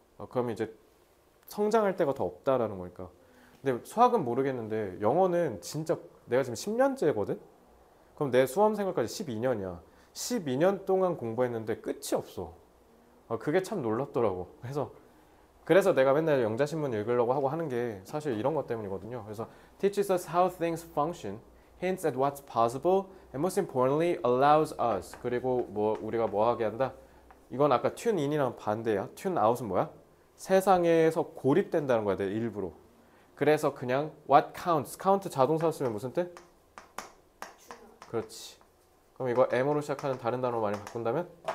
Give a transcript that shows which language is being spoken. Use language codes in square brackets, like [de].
[ko] 그러면 이제 성장할 때가 더 없다라는 거니까. 근데 수학은 모르겠는데 영어는 진짜 내가 지금 10년째거든? 그럼 내 수험 생활까지 12년이야. 12년 동안 공부했는데 끝이 없어. 그게 참 놀랍더라고. 그래서 그래서 내가 맨날 영자신문 읽으려고 하고 하는 게 사실 이런 것 때문이거든요. 그래서 [en] teaches us how things function, hints at what's possible, and most importantly allows us. [ko] 그리고 뭐 우리가 뭐 하게 한다? 이건 아까 tune in이랑 반대야. tune out은 뭐야? 세상에서 고립된다는 거야, 내 일부러. 그래서 그냥 [en] what counts. [ko] count 자동사 쓰면 무슨 뜻? 그렇지. 그럼 이거 M으로 시작하는 다른 단어로 많이 바꾼다면?